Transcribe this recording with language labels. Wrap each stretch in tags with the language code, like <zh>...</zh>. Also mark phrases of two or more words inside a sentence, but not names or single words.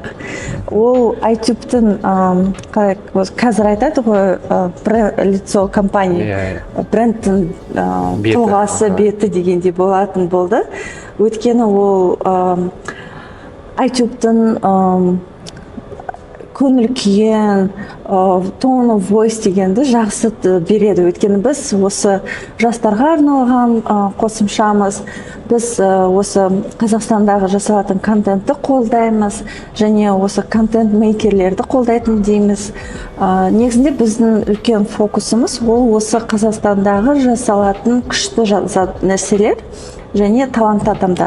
<kk>Ол iTube'тың қазір айтады ғой,</kk> <ru>лицо компания,</ru> <kk>брендтің тұлғасы, беті дегендей болатын болды. Өйткені ол iTube'тың көңіл күйін,</kk> <en>tone of voice</en> <kk>дегенді жақсы береді. Өйткені біз осы жастарға арналған қосымшамыз, біз осы Қазақстандағы жасалатын контентті қолдаймыз, және осы контент-мейкерлерді қолдайтын дейміз. Негізінде біздің үлкен фокусымыз ол осы Қазақстандағы жасалатын күшті нәрселер және талантты адамдар.</kk>